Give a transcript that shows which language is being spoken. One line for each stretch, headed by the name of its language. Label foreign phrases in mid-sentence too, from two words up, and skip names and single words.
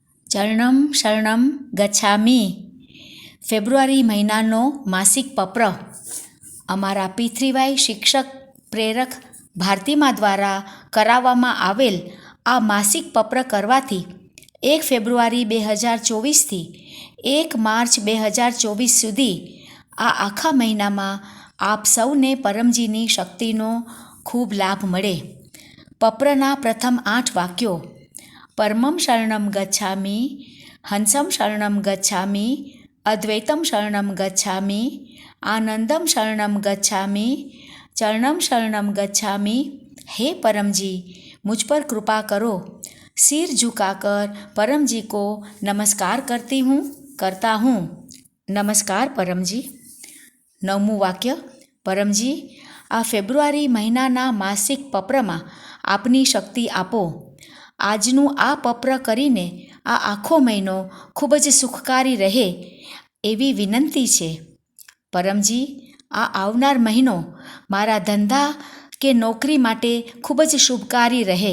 Sanskrit: चरणं शरणं गच्छामि
Gujarati: ફેબ્રુઆરી મહિનાનો માસિક પત્ર અમારા પૃથ્વીભાઈ શિક્ષક પ્રેરક ભારતીમા દ્વારા કરાવવામાં આવેલ આ માસિક પત્ર કરવાથી 1 ફેબ્રુઆરી 2024થી 1 માર્ચ 2024 સુધી આ આખા મહિનામાં આપ સૌને પરમજીની શક્તિનો ખૂબ લાભ મળે. પત્રના પ્રથમ 8 વાક્યો:
Sanskrit: परमं शरणं गच्छामि, हंसं शरणं गच्छामि, अद्वैतं शरणं गच्छामि, आनन्दं शरणं गच्छामि, चरणं शरणं गच्छामि.
Hindi: हे परम जी, मुझ पर कृपा करो. सिर झुकाकर परम जी को नमस्कार करता हूँ. नमस्कार परम जी.
Gujarati: 9મું વાક્ય: પરમજી, આ ફેબ્રુઆરી મહિનાના માસિક પત્રમાં આપની શક્તિ આપો. આજનું આ પત્ર કરીને આ આખો મહિનો ખૂબ જ સુખકારી રહે એવી વિનંતી છે. પરમજી, આ આવનાર મહિનો મારા ધંધા કે નોકરી માટે ખૂબ જ શુભકારી રહે.